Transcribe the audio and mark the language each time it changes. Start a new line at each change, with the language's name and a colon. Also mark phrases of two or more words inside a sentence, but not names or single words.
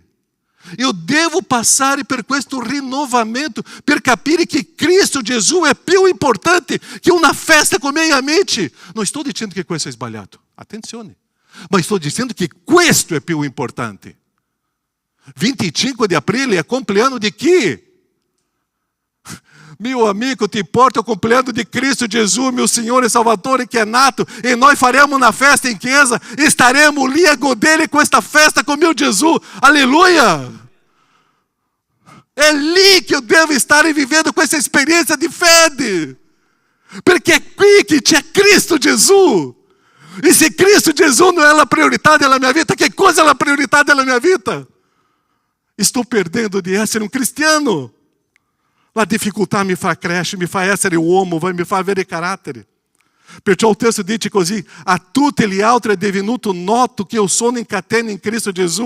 Italian: Io devo passare per questo rinnovamento per capire che Cristo Gesù è più importante che una festa con i miei amici. Non sto dicendo che questo è sbagliato, attenzione, ma sto dicendo che questo è più importante. 25 di aprile è compleanno di chi?
Portuguese: Meu amigo,
Italian: ti porta o compleanno di Cristo Gesù, meu Signore e Salvatore, che è nato, e nós faremo una festa in chiesa, e staremo lì a godere questa festa
Portuguese: com meu
Italian: Gesù. Aleluia! É lì che io devo stare vivendo questa esperienza di fede, perché è qui che c'è Cristo Gesù. E se Cristo Gesù
Portuguese: não é a
Italian: priorità della mia vita, che cosa è la priorità della mia vita? Sto perdendo di essere un cristiano. La difficoltà mi fa crescere, mi fa essere uomo, mi fa avere carattere. Perciò il testo dice così: a tutti gli altri è divenuto noto che io sono in catena in Cristo Gesù.